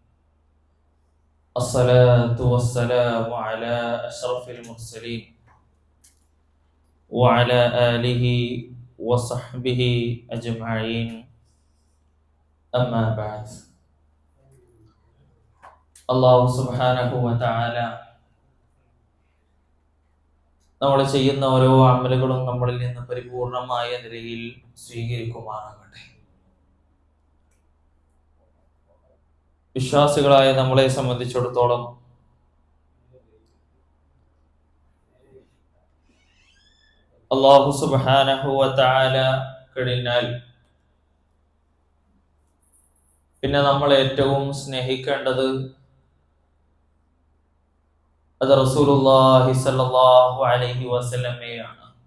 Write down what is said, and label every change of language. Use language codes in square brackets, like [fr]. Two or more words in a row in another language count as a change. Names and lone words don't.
[ar] الصلاة والسلام على أشرف المرسلين وعلى آله وصحبه أجمعين. أما بعد. الله سبحانه وتعالى [ml] നമ്മൾ ചെയ്യുന്ന ഓരോ അമലുകളും നമ്മളിൽ നിന്ന് പരിപൂർണമായ നിലയിൽ സ്വീകരിക്കുമാറാകട്ടെ. വിശ്വാസികളായ നമ്മളെ സംബന്ധിച്ചിടത്തോളം [ar] الله سبحانه وتعالى [ml] കഴിഞ്ഞാൽ പിന്നെ നമ്മൾ ഏറ്റവും സ്നേഹിക്കേണ്ടത് അത് [ar] رسول الله صلى الله عليه وسلم.